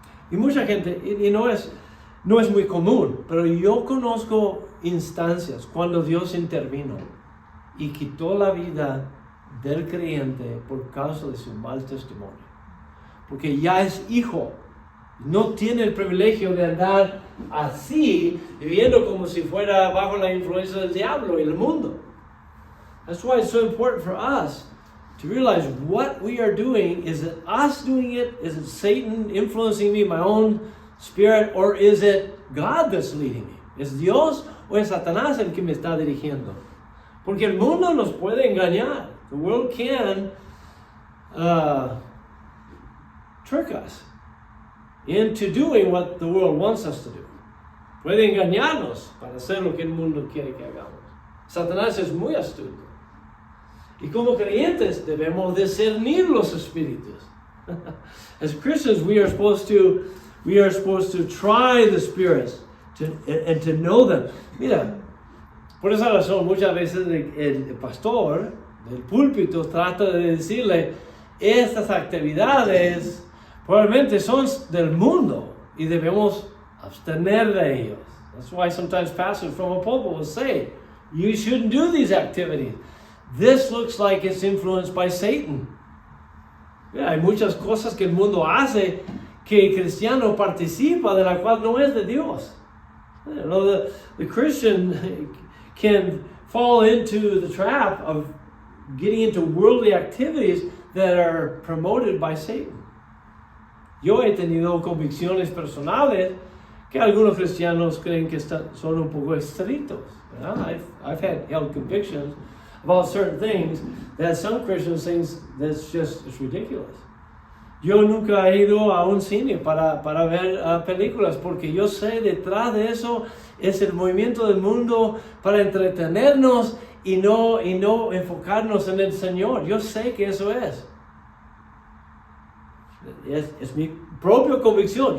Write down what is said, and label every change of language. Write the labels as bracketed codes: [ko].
[es] Y mucha gente, y no es muy común, pero yo conozco instancias cuando Dios intervino y quitó la vida del creyente por causa de su mal testimonio. Porque ya es hijo, no tiene el privilegio de andar así, viviendo como si fuera bajo la influencia del diablo y el mundo. [en] That's why it's so important for us to realize what we are doing. Is it us doing it? Is it Satan influencing me, my own spirit? Or is it God that's leading me? [es] ¿Es Dios o es Satanás el que me está dirigiendo? Porque el mundo nos puede engañar. [en] The world can trick us into doing what the world wants us to do. [es] Puede engañarnos para hacer lo que el mundo quiere que hagamos. Satanás es muy astuto. Y como creyentes debemos discernir los espíritus. [en] As Christians, we are supposed to try the spirits and to know them. [es] Mira, por esa razón muchas veces el pastor del púlpito trata de decirle, estas actividades probablemente son del mundo y debemos abstener de ellos. [en] That's why sometimes pastors from a pulpit will say, you shouldn't do these activities. This looks like it's influenced by Satan. [es] Yeah, hay muchas cosas que el mundo hace que el cristiano participa de la cual no es de Dios. [en] You know, the Christian can fall into the trap of getting into worldly activities that are promoted by Satan. [es] Yo he tenido convicciones personales que algunos cristianos creen que son un poco estrictos. [en] I've had held convictions about certain things that some Christians think it's ridiculous. [es] Yo nunca he ido a un cine para ver películas porque yo sé detrás de eso es el movimiento del mundo para entretenernos y no enfocarnos en el Señor. Yo sé que eso es mi propia convicción.